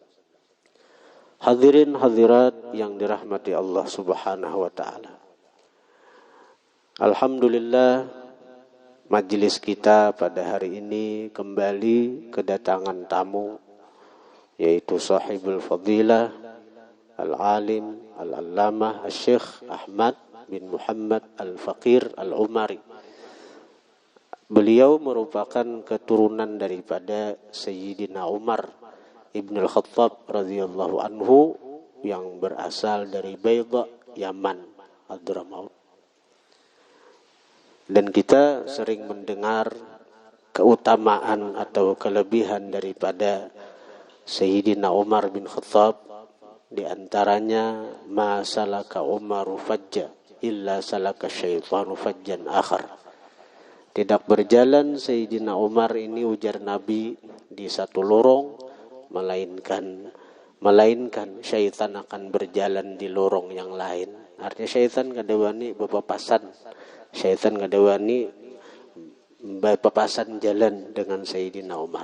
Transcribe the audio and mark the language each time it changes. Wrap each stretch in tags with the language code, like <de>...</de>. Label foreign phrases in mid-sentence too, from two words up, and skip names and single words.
<ms>Hadirin hadirat yang dirahmati Allah</ms> <ar>سبحانه وتعالى,</ar> <ms>alhamdulillah, majlis kita pada hari ini kembali kedatangan tamu, yaitu</ms> <ar>صاحب الفضيلة العالم العلامة</ar> <ms>Syekh Ahmad bin Muhammad Al-Faqir Al-Umari. Beliau merupakan keturunan daripada Sayyidina Umar Ibn Al-Khattab</ms> <ar>رضي الله عنه</ar> <ms>yang berasal dari Baydha, Yaman, Hadramaut. Dan kita sering mendengar keutamaan atau kelebihan daripada Sayyidina Umar bin Khattab, di antaranya</ms> <ar>ما سلك عمر فجا إلا سلك الشيطان فجا آخر.</ar> <ms>Tidak berjalan Sayyidina Umar ini, ujar Nabi, di satu lorong, melainkan syaitan akan berjalan di lorong yang lain. Artinya syaitan kadawani bepapasan, syaitan kadawani bepapasan jalan dengan Sayyidina Umar.</ms>